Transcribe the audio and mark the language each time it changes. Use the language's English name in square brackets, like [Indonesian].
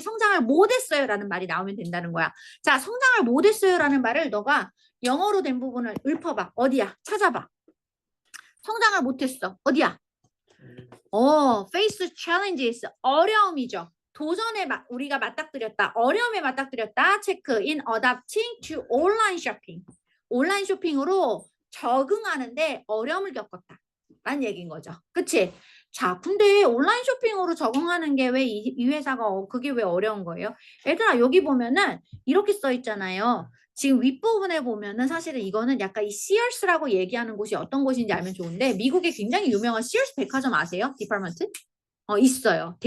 [Korean] 성장을 못했어요 라는 말이 나오면 된다는 거야. 자, 성장을 못했어요 라는 말을 너가 영어로 된 부분을 읊어봐. 어디야? 찾아봐. 성장을 못했어. 어디야? [English] face challenges. [Korean] 어려움이죠. 도전에 우리가 맞닥뜨렸다. 어려움에 맞닥뜨렸다. 체크. [English] in adapting to online shopping. [Korean] 온라인 쇼핑으로 적응하는데 어려움을 겪었다. 라는 얘기인 거죠. 그치? 자, 근데 온라인 쇼핑으로 적응하는 게 왜 이 회사가 그게 왜 어려운 거예요? 얘들아, 여기 보면은 이렇게 써 있잖아요. 지금 윗부분에 보면은 사실은 이거는 약간 이 Sears라고 얘기하는 곳이 어떤 곳인지 알면 좋은데 미국에 굉장히 유명한 Sears 백화점 아세요? 디파먼트? 있어요.